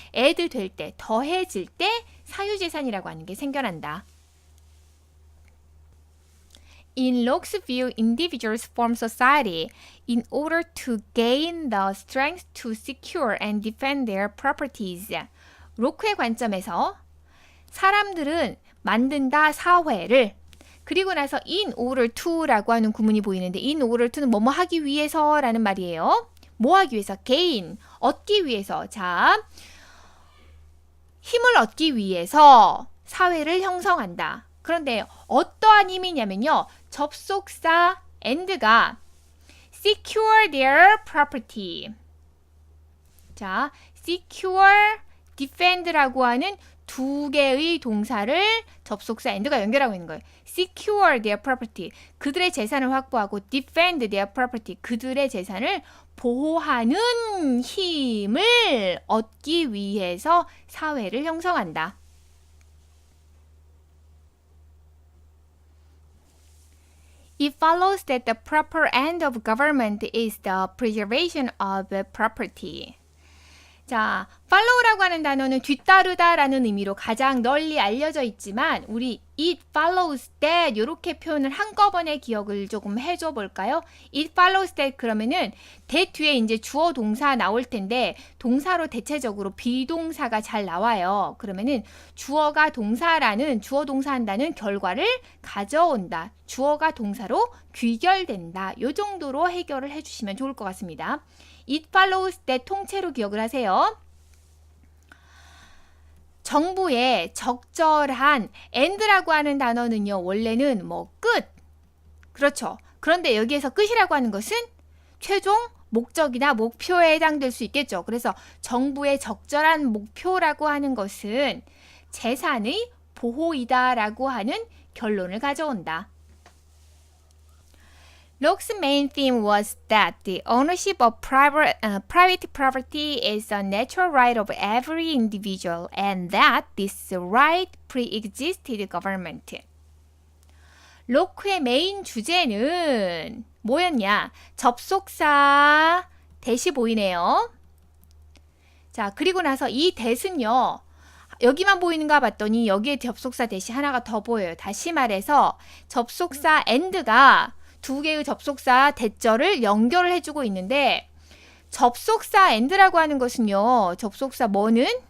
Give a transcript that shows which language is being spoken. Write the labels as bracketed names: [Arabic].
[Korean] add 될 때, 더해질 때 사유재산이라고 하는 게 생겨난다. [English] In Locke's view, individuals form society in order to gain the strength to secure and defend their properties. [Korean] 로크의 관점에서 사람들은 만든다 사회를 그리고 나서 [English] in order to [Korean] 라고 하는 구문이 보이는데 in order to는 뭐뭐 하기 위해서라는 말이에요. 뭐 하기 위해서? gain, 얻기 위해서. 자, 힘을 얻기 위해서 사회를 형성한다. 그런데 어떠한 힘이냐면요. [English] 접속사 and가 secure their property. [Korean] 자, secure, defend라고 하는 두 개의 동사를 접속사 and가 연결하고 있는 거예요. [English] secure their property. [Korean] 그들의 재산을 확보하고 [English] defend their property. [Korean] 그들의 재산을 보호하는 힘을 얻기 위해서 사회를 형성한다. [English] It follows that the proper end of government is the preservation of property. [Korean] 자, follow라고 하는 단어는 뒤따르다라는 의미로 가장 널리 알려져 있지만 우리 [English] it follows that [Korean] 이렇게 표현을 한꺼번에 기억을 조금 해줘 볼까요? [English] It follows that [Korean] 그러면은 that 뒤에 이제 주어 동사 나올 텐데 동사로 대체적으로 비동사가 잘 나와요. 그러면은 주어가 동사라는 주어 동사한다는 결과를 가져온다. 주어가 동사로 귀결된다. 요 정도로 해결을 해주시면 좋을 것 같습니다. [English] It follows that [Korean] 통째로 기억을 하세요. 정부의 적절한 and라고 하는 단어는요. 원래는 뭐 끝. 그렇죠. 그런데 여기에서 끝이라고 하는 것은 최종 목적이나 목표에 해당될 수 있겠죠. 그래서 정부의 적절한 목표라고 하는 것은 재산의 보호이다라고 하는 결론을 가져온다. [English] Locke's main theme was that the ownership of private property is a natural right of every individual and that this right pre-existed government. [Korean] 로크의 메인 주제는 뭐였냐? 접속사 대시 보이네요. 자, 그리고 나서 이 대는요. 여기만 보이는가 봤더니 여기에 접속사 대시 하나가 더 보여요. 다시 말해서 접속사 and가 두 개의 접속사 대절을 연결을 해주고 있는데 접속사 and라고 하는 것은요. 접속사 뭐는?